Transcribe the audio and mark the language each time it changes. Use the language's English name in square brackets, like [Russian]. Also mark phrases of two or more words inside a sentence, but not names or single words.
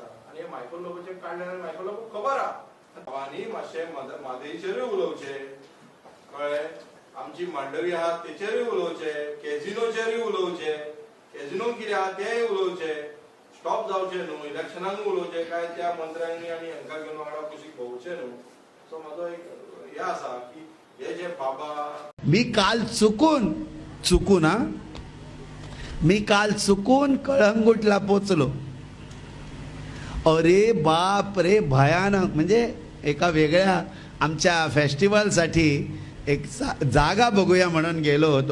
[Konkani] आणि हे मायक्रो लोकांचे काडले आनी मायक्रो लोक खबर आहा. भावांनी मातशें मादेशीचेरूय उलोवचें कळ्ळें. आमची मांडवी आहा तेचेरूय उलोवचें, कॅझिनोचेरूय उलोवचें. कॅझिनो कितें आहा तेंय उलोवचें. स्टॉप जावचें न्हू, इलेक्शनाक उलोवचें काय त्या मंत्र्यांनी आनी हांकां घेवन वांगडा कुशीक भोंवचें न्हू. सो म्हाजो एक हें आसा की हे जे बाबा, [Marathi] मी काल चुकून मी काल चुकून कळंगूटला पोचलो. अरे बाप रे, भयानक. म्हणजे एका वेगळ्या आमच्या फेस्टिवलसाठी एक जागा बघूया म्हणून गेलो होतो.